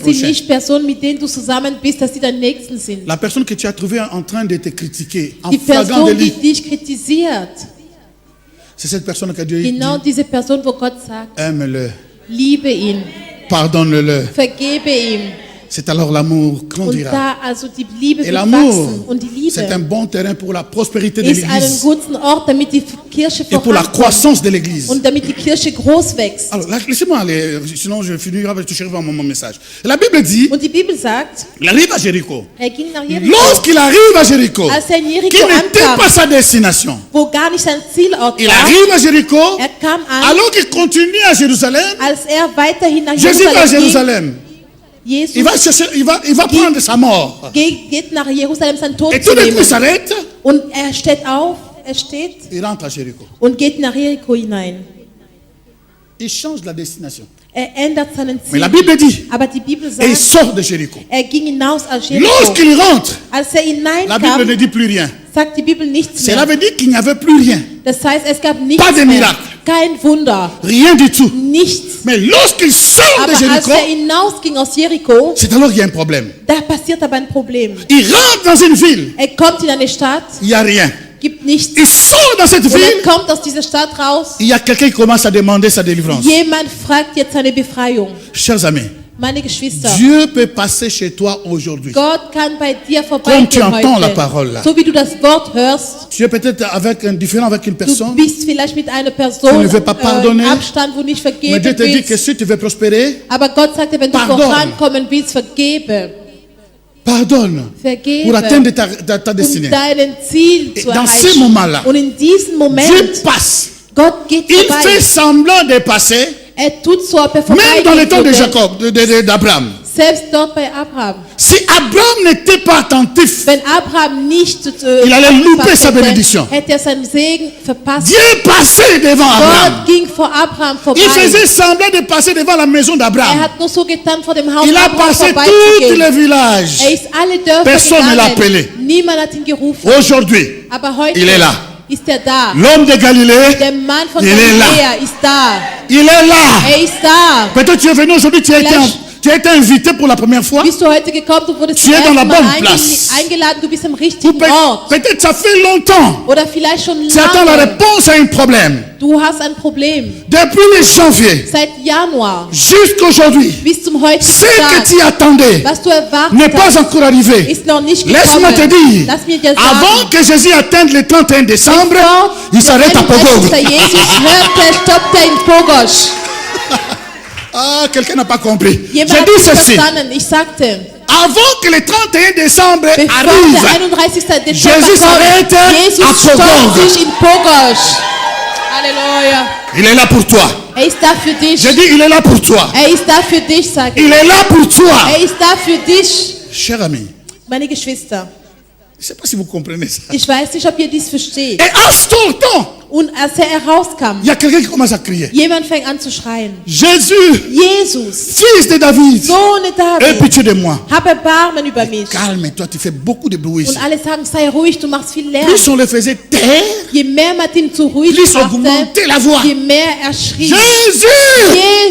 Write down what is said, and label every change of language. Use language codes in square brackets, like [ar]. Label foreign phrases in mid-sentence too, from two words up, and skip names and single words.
[de] Es sind [fr] prochains. [de] nicht Personen, mit denen du zusammen bist, dass sie dein Nächsten sind. [fr] La personne que tu as trouvée en train de te critiquer, en [de] Die [fr] flagrant [de] Person, die [fr] délit, [de] dich kritisiert, [fr] c'est cette personne que Dieu dit, [de] genau diese Person, wo Gott sagt, [fr] aime-le, [de] liebe ihn, [fr] pardonne-le. [de] vergebe ihm. [fr] C'est alors l'amour [de] Und [fr] grandira. [de] da also die Liebe [fr] Et [de] wird [fr] l'amour, [de] wachsen. Und die [fr] c'est un [de] Liebe [fr] bon terrain pour la prospérité de [de] ist einen [fr] l'église [de] guten Ort, damit die Kirche [fr] et pour la [de] vorankommt [fr] croissance de l'église. [de] und damit die Kirche groß wächst. [fr] Alors, laissez-moi aller, sinon je finirai, je toucherai à mon message. La Bible dit, [de] Und die Bibel sagt, [fr] il arrive à Jéricho. [de] ging nach Jericho. [fr] Lorsqu'il arrive à Jéricho, [de] Als in Jericho [fr] qui n'était [de] ankam, [fr] pas sa destination, [de] wo gar nicht sein Zielort [fr] il [de] war, [fr] arrive à Jéricho, [de] kam an, [fr] alors qu'il continue à Jérusalem, [de] als weiterhin nach [fr] Jésus va à [de] Jerusalem ging. [fr] Jérusalem. [de] Jesus [fr] Il va chercher, il va prendre sa mort. [de] geht nach Jerusalem, sein Tod [fr] Et [de] zu [fr] tout d'un coup, [de] nehmen. [fr] il s'arrête, [de] Und er steht auf, [fr] il rentre à Jéricho. [de] und geht nach Jericho hinein. [fr] Il change la destination. [de] Ändert seinen [fr] Mais [de] Ziel. [fr] la Bible dit, [de] Aber die Bibel [fr] et il [de] sagt, [fr] sort de Jéricho. [de] ging hinaus aus Jericho. [fr] Lorsqu'il rentre, [de] Als er [fr] la Bible ne [de] hineinkam, [fr] dit plus rien. [de] sagt die Bibel nichts [fr] Cela [de] mehr. [fr] veut dire qu'il n'y avait plus rien. [de] Das heißt, es gab [fr] Pas [de] nichts [fr] de [de] mehr. [fr] miracle. [de] Kein Wunder. [fr] Rien du tout. [de] Nichts. [fr] Mais lorsqu'il sort [de] Aber [fr] de [de] als [fr] Jéricho, [de] er hinausging aus Jericho, [fr] c'est alors qu'il y a un problème. [de] da passiert aber ein Problem. [fr] Il rentre dans une ville, [de] Er kommt in eine Stadt, [fr] il n'y a rien. [de] gibt nichts. [fr] Il sort dans cette [de] Und er [fr] ville, [de] kommt aus dieser Stadt raus. [fr] il y a quelqu'un qui commence à demander sa délivrance. [de] Jemand fragt jetzt seine Befreiung. [fr] Chers amis, [de] Meine Geschwister, [fr] Dieu peut passer chez toi aujourd'hui. [de] Gott kann bei dir [fr] Comme tu [de] vorbeigehen [fr] entends la [de] heute. [fr] parole là. [de] So wie du das Wort hörst, [fr] Tu es peut-être différent avec une [de] du [fr] personne, [de] bist vielleicht mit einer [fr] Tu [de] Person [fr] ne veux pas pardonner. [de] im Abstand, wo nicht [fr] mais [de] vergeben [fr] Dieu te dit que [de] willst. [fr] si tu veux prospérer, [de] Aber Gott sagt dir, wenn du [fr] Pardonne. [de] vorankommen willst, vergebe. [fr] pardonne [de] Vergebe. [fr] pour atteindre ta destinée. [de] Um deinen Ziel [fr] Et [de] zu [fr] dans ces [de] erreichen. [fr] moments-là, [de] Und in diesem Moment, [fr] Dieu passe. [de] Gott geht [fr] Il fait [de] vorbei. [fr] semblant de passer, [de] Tut so, ob er [fr] même dans le temps de [de] vorbeigehen [fr] Jacob, [de] würde. [fr] d'Abraham. [de] Selbst dort bei Abraham. [fr] Si Abraham n'était pas attentif, [de] Wenn Abraham nicht [fr] Il allait louper [de] aufgepasst [fr] sa [de] hätte, [fr] bénédiction. [de] hätte er seinen Segen verpasst. [fr] Dieu passait devant Abraham. [de] Gott ging vor Abraham vorbei. [fr] Il faisait semblant de passer devant la maison d'Abraham. [de] Hat nur so getan, vor dem Haus [fr] Il a [de] Abraham [fr] passé tous [de] vorbeizugehen. [fr] les villages. [de] Ist alle Dörfer [fr] Personne ne l'a [de] gegangen. [fr] appelé. [de] Niemand hat ihn gerufen. [fr] Aujourd'hui, [de] Aber heute [fr] il est là. [de] ist er da. [fr] L'homme de Galilée, [de] Der Mann von [fr] Il est là. [de] Galiläa ist da. [fr] il est là. [de] Er ist da. [fr] Peut-être tu es venu aujourd'hui, tu as été invité pour la première fois. [de] Bist du heute gekommen, du wurdest [fr] Tu es [de] zum [fr] dans la [de] ersten Mal [fr] bonne place. [de] eingeladen, du bist am richtigen Ort. [fr] Peut-être ça fait longtemps. [de] Oder vielleicht schon [fr] Tu attends la [de] lange. [fr] réponse à un problème. [de] Du hast ein Problem. [fr] Depuis le janvier [de] Seit Januar [fr] jusqu'aujourd'hui, [de] bis zum heutigen [fr] ce que [de] Tag, [fr] tu attendais [de] was du erwartet [fr] n'est pas [de] hast, [fr] encore arrivé. [de] ist noch nicht [fr] Laisse-moi te [de] gekommen. [fr] dire, [de] Lass mir dir [fr] avant [de] sagen, [fr] que Jésus atteigne le 31 décembre, il s'arrête à Pogog. [de] als Jesus hörte, stoppte in Pogosch. [fr] Ah, quelqu'un n'a pas compris. [de] Jemand [fr] J'ai [de] hat [fr] dit [de] nicht [fr] ceci. [de] verstanden. Ich sagte, [fr] Avant que le 31 décembre [de] bevor der [fr] arrive, [de] 31. Dezember [fr] Jesus s'arrête [de] kommt, [fr] à [de] Jesus [fr] Pogog. [de] stoppt sich in Pogosch. Halleluja. [fr] il est là pour toi. [de] Er ist da für dich. [fr] J'ai dit, il est là pour toi. [de] Er ist da für dich, sage [fr] Il [de] ich. [fr] est là pour toi. [de] Er ist da für dich, [fr] Cher ami, [de] meine Geschwister. [fr] je ne sais pas si vous comprenez ça. [de] Ich weiß nicht, ob ihr dies versteht. [fr] Et à ce temps, [de] Und als er herauskam, [fr] il y a quelqu'un qui commence à crier. [de] jemand fängt an zu schreien. [fr] Jésus, [de] Jesus, [fr] fils de David, [de] Sohn [fr] aie [de] David, [fr] pitié de moi. [de] hab Erbarmen über mich. [fr] Calme-toi, tu fais beaucoup de bruit ici. [de] Und alle sagen, sei ruhig, du machst viel Lärm. [fr] Plus on le faisait taire, [de] Je mehr man ihm zu ruhig [fr] plus on [de] machte, [fr] augmentait la voix. [de] je mehr er schrie. [fr] Jésus,